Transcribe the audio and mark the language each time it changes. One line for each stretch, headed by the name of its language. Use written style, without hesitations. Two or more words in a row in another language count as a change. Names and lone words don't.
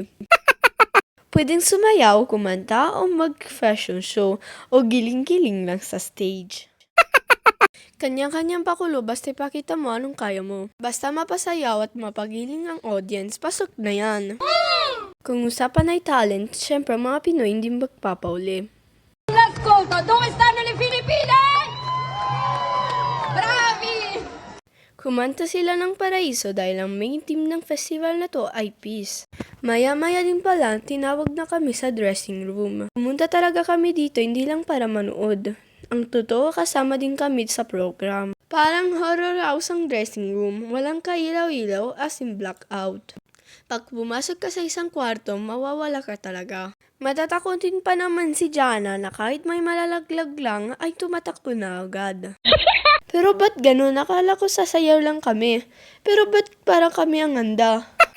Filipino: Pwedeng sumayaw, kumanta o mag-
English: fashion show
Filipino: o giling-giling lang sa stage. Kanya-kanyang pakulo basta ipakita mo anong kaya mo. Basta mapasayaw at mapagiling ang audience, pasok na yan. Kung usapan ay talent, syempre mga Pinoy hindi magpapauli.
Italian: L'ascolto, dove stanno le Filippine? Bravi!
Filipino: Kumanta sila ng Paraiso dahil ang
English: main team
Filipino: ng festival na to ay peace. Maya-maya din pala, tinawag na kami sa dressing room. Pumunta talaga kami dito hindi lang para manood. Ang totoo kasama din kami sa program. Parang horror house ang dressing room, walang kailaw-ilaw
English: as in blackout.
Filipino: Pag pumasok ka sa isang kwarto, mawawala ka talaga. Matatakotin pa naman si Jana na kahit may malalaglag lang ay tumatakbo na agad. Pero ba't ganun? Akala ko sasayaw lang kami. Pero ba't parang kami ang handa?